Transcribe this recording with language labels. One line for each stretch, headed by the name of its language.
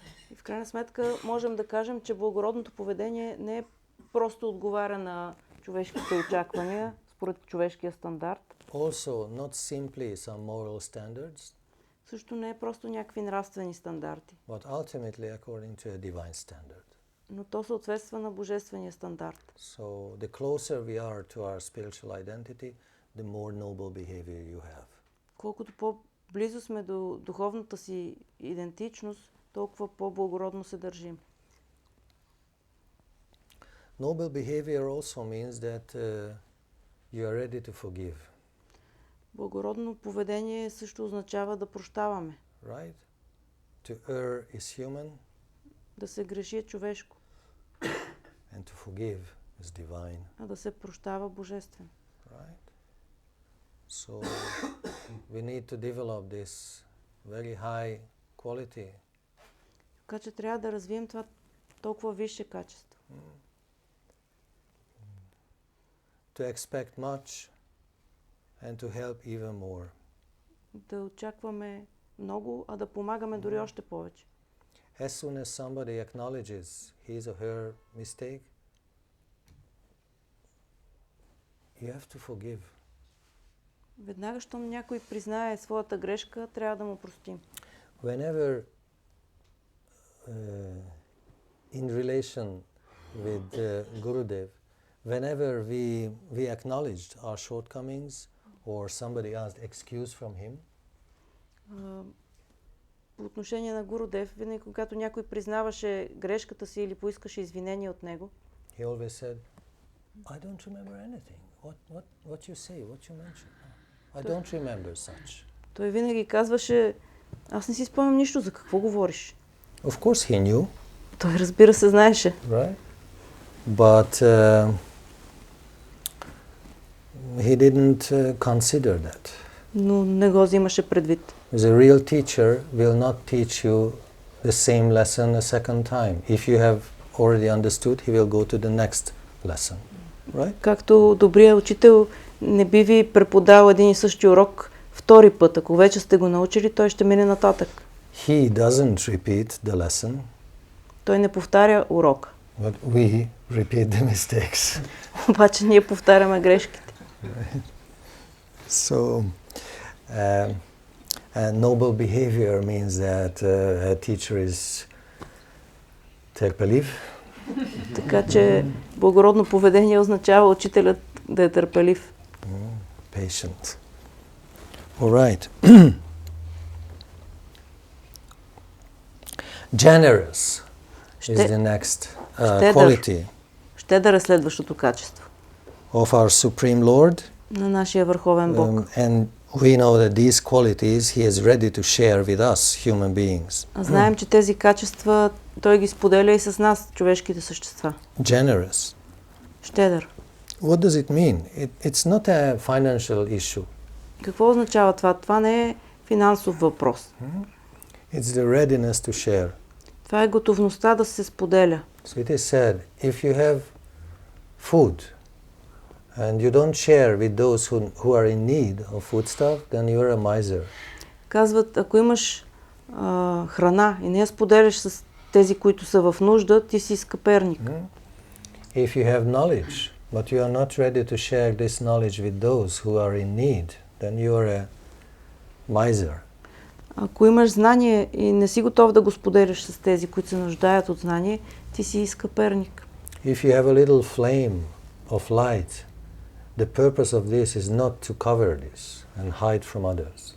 Bulgarian: И в крайна сметка можем да кажем, че благородното поведение не е просто отговаря на човешките очаквания, според човешкия стандарт.
English: Also, not simply some moral standards,
Bulgarian: Също не е просто някакви нравствени стандарти,
English: but ultimately according to a divine standard.
Bulgarian: но то съответства на божествения стандарт.
English: So, the closer we are to our spiritual identity, the more noble behavior you have.
Bulgarian: Колкото по-близо сме до духовната си идентичност, толкова по-благородно се държим.
English: Noble behavior also means that you are ready to forgive,
Bulgarian: Благородно поведение също означава да прощаваме.
English: right? To err is human
Bulgarian: Да се греши е човешко,
English: and to forgive is divine,
Bulgarian: а да се прощава божествено.
English: right? So, we need to develop this very high quality.
Bulgarian: Така че трябва да развием това толкова висше качество.
English: To expect much and to help even more.
Bulgarian: Да очакваме много, а да помагаме дори още повече.
English: As soon as somebody acknowledges his or her mistake, you have to forgive.
Bulgarian: Веднага, щом някой признае своята грешка, трябва да му простим.
English: Whenever in relation with Gurudev, whenever we acknowledged our shortcomings or somebody asked excuse from him,
Bulgarian: по отношение на Гурудев, винаги когато някой признаваше грешката си или поискаше извинение от него,
English: he always said, I don't remember anything. What you say, what you mention. I don't remember such.
Bulgarian: Той винаги казваше, аз не си спомням нищо, за какво говориш.
English: Of course he knew.
Bulgarian: Той, разбира се, знаеше.
English: Right? But he didn't consider that.
Bulgarian: Но не го взимаше предвид.
English: Because a real teacher will not teach you the same lesson a second time. If you have already understood, he will go to the next lesson. Right?
Bulgarian: Както добрият учител не би ви преподал един и същи урок втори път. Ако вече сте го научили, той ще мине нататък.
English: He doesn't repeat the lesson.
Bulgarian: Той не повтаря урока.
English: But we repeat the mistakes.
Bulgarian: Обаче ние повтаряме грешките.
English: So, noble behavior means that a teacher is търпелив.
Bulgarian: Така че благородно поведение означава учителят да е търпелив.
English: Patient. All right. Generous is the next quality
Bulgarian: Щедър е следващото качество
English: of our Supreme Lord.
Bulgarian: на нашия върховен Бог.
English: And we know that these qualities he is ready to share with us, human beings.
Bulgarian: Знаем, че тези качества той ги споделя и с нас, човешките същества.
English: Generous.
Bulgarian: Щедър.
English: What does it mean? It's not a financial issue.
Bulgarian: Какво означава това? Това не е финансов въпрос.
English: It's the readiness to share.
Bulgarian: Това е готовността да се споделя.
English: So it is said, if you have food and you don't share with those who are in need of foodstuff, then you are a miser.
Bulgarian: Казват, ако имаш храна и не я споделяш с тези, които са в нужда, ти си скъперник.
English: If you have knowledge, but you are not ready to share this knowledge with those who are in need, then you are a miser.
Bulgarian: Ако имаш знание и не си готов да го споделяш с тези, които се нуждаят от знание, ти си скъперник.
English: If you have a little flame of light, the purpose of this is not to cover this and hide from others.